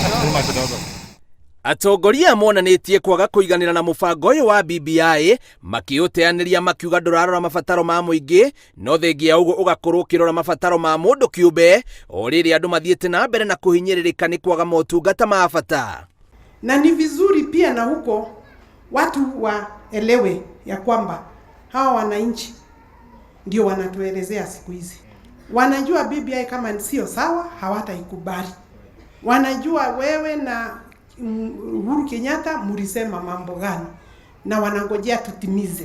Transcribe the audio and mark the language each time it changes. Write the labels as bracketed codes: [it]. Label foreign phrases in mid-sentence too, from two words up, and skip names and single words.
[ki] Atongoria monanitie kwaga kuiganira na mubango uyu wa BBI makiuteaniria makiuga ndurarora mabataro ma muingi no thengia uguo ugakorwo kirora mabataro ma mundu kiumbe o riria andu mathiete na mbere na kuhinyiririka ni kwaga motungata ma bata. [sw] Na ni vizuri pia na huko watu waelewe ya kwamba hawa wananchi ndio wanatuelezea siku hizi. Wanajua BBI kama sio sawa hawataikubali. Wanajua wewe na Uhuru Kenyatta mulisema mambo gani na wanangojea tutimize.